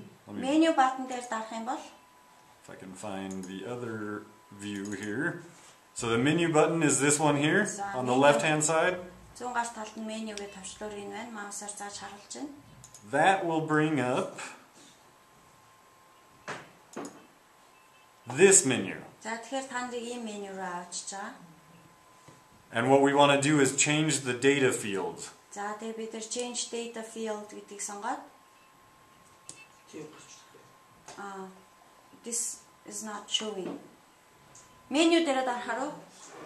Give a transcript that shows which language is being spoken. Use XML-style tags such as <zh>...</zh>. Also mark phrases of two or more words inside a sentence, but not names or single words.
<en>menu button</en> <mn>дээр дарах юм бол</mn> <en>if I can find the other view here. So the menu button is this one here on the left hand side. That will bring up this menu. And what we want to do is change the data fields. Change data field this is not showing.</en> <mn>Menu дээр дарахаар</mn>